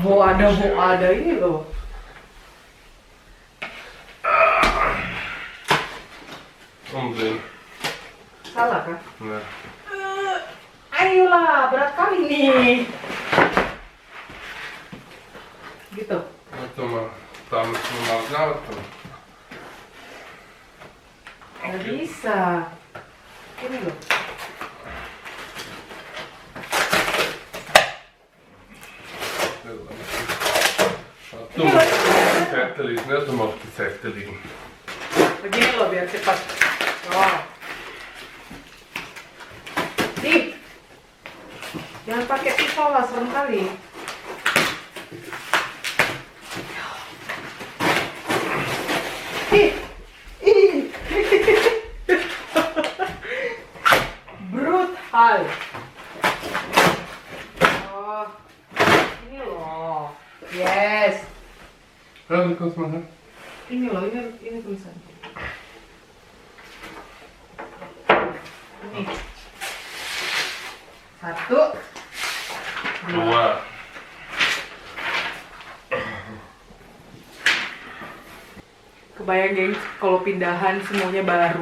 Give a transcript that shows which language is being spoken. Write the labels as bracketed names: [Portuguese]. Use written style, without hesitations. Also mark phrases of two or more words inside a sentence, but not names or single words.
[Indonesian] Bu ada ini loh. [German] Omdrehen. [Indonesian] Salah kan? Nah. Ayolah, berat kali nih. Gitu. [German] Warte mal. Da müssen wir mal laufen. [Indonesian] Nggak bisa. Ini loh. [German] Du musst die Seite liegen, ne? Du musst die Seite liegen. [Indonesian] Begini loh biar cepat. Oh. Ih. Jangan pakai pisau lah, serem kali. Ih. Ih. Brutal. Oh. Ini loh. Yes. [German] Ja, du kannst mal hin. [Indonesian] Ini loh, ini tulisannya. Ini. 1, 2. Kebayang geng, kalau pindahan semuanya baru.